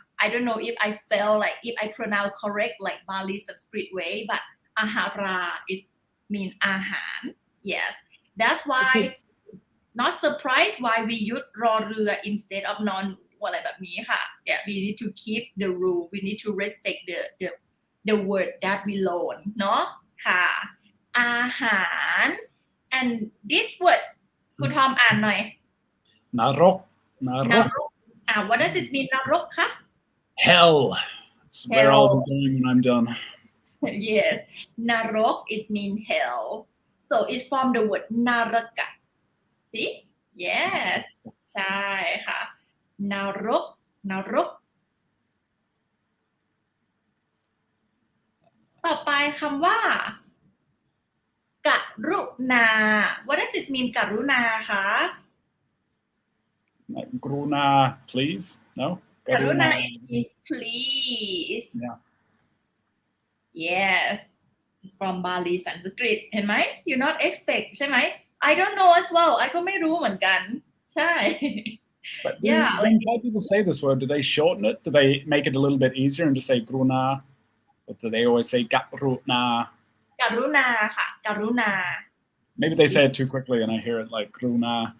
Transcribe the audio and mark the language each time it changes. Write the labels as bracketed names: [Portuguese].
[English] I don't know if I spell like if I pronounce correct like Bali Sanskrit way, but ahara is mean อาหาร yes that's why not surprised why we use รอเรือ instead of non [Thai] อะไรแบบนี้ค่ะ [English] yeah we need to keep the rule we need to respect the word that we learn [Thai] เนาะค่ะอาหาร [English] and this word [Thai] คุณทอมอ่านหน่อย นรก [English] what does it mean นรกคะ Hell. That's where I'll be going when I'm done. yes นรก is mean hell so it's from the word นรกะ see yes [Thai] ใช่ค่ะนรกต่อไปคำว่ากรุณา [English] what does it mean กรุณาคะ Gruna, please? No? กรุณา is mean please yes it's from Bali Sanskrit [Thai] เห็นไหม [English] you not expect ใช่ไหม I don't know as well [Thai] ไอก็ไม่รู้เหมือนกันใช่ [English] But when Thai people say this word, do they shorten it? Do they make it a little bit easier and just say gruna? Or do they always say garuna? [Thai] กรุณาค่ะ กรุณา [English] Maybe they say it too quickly and I hear it like gruna.